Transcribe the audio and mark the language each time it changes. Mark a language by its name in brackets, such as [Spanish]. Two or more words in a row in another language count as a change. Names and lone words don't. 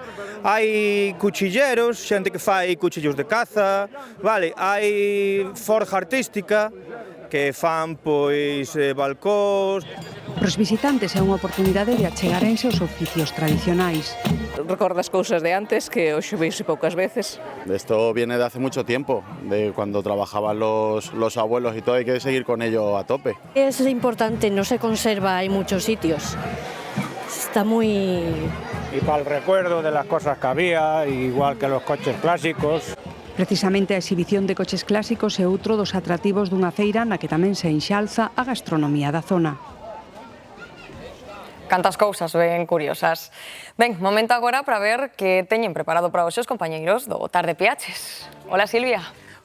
[Galician] Hai cuchilleros, xente que fai cuchillos de caza, vale, hai forja artística que fan balcós. Para os visitantes é unha oportunidade de achegarense aos oficios tradicionais. Recordas cousas de antes que hoxe veise poucas veces. [Spanish] Esto viene de hace mucho tiempo, de cuando trabajaban los abuelos y todo, hay que seguir con ello a tope. Es importante, no se conserva en muchos sitios. Está muy... Y para el recuerdo de las cosas que había, igual que los coches clásicos. [Galician] Precisamente a exhibición de coches clásicos é outro dos atractivos dunha feira na que tamén se enxalza a gastronomía da zona. Cantas cousas ben curiosas. Ben, momento agora para ver que teñen preparado para hoxe os compañeiros do Tarde Piaches. Hola, Silvia.